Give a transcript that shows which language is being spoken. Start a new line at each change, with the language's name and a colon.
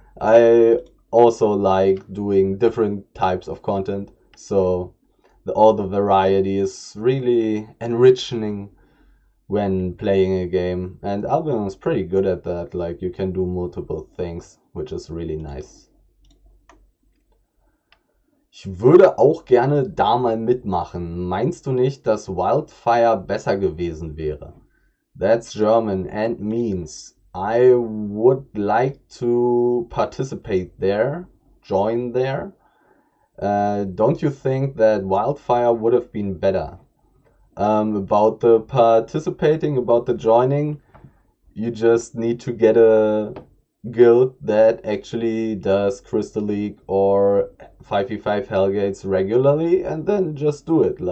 English: I also like doing different types of content, so all the variety is really enriching when playing a game, and Albion is pretty good at that. Like you can do multiple things, which is really nice.
German: Ich würde auch gerne da mal mitmachen. Meinst du nicht, dass Wildfire besser gewesen wäre?
English: That's German and means I would like to participate there, join there. Don't you think that Wildfire would have been better? About the participating, about the joining, you just need to get a guild that actually does Crystal League or 5v5 Hellgates regularly, and then just do it.